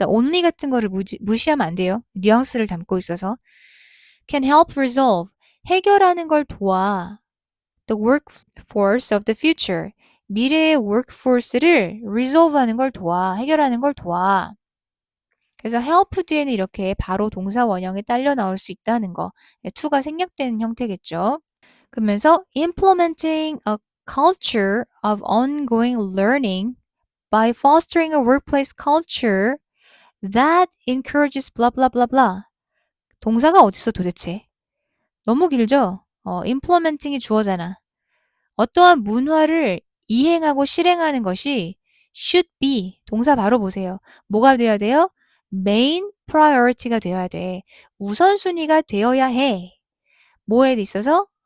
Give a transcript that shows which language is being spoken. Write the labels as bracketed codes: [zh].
[ko] 그러니까 only 같은 거를 무시하면 안 돼요. 뉘앙스를 담고 있어서 [en] can help resolve, [ko] 해결하는 걸 도와 [en] the workforce of the future, [ko] 미래의 workforce를 resolve하는 걸 도와, 해결하는 걸 도와. 그래서 help 뒤에는 이렇게 바로 동사 원형에 딸려 나올 수 있다는 거. to가 생략되는 형태겠죠. 그러면서 [en] implementing a culture of ongoing learning by fostering a workplace culture that encourages blah blah blah blah. [ko] 동사가 어딨어 도대체? 너무 길죠? implementing이 주어잖아. 어떠한 문화를 이행하고 실행하는 것이 [en] should be [ko] 동사 바로 보세요. 뭐가 되어야 돼요? main priority가 되어야 돼. 우선순위가 되어야 해. 뭐에 있어서?